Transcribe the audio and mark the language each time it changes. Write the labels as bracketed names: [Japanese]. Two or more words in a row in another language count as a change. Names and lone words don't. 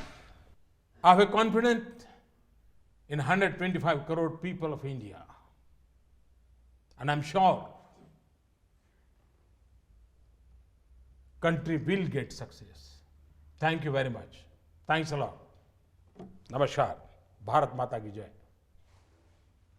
[English] I have confidence in 125 crore people of India. And I'm sure country will get success. Thank you very much. Thanks a lot. Namaskar. [Hindi] भारत माता की जय.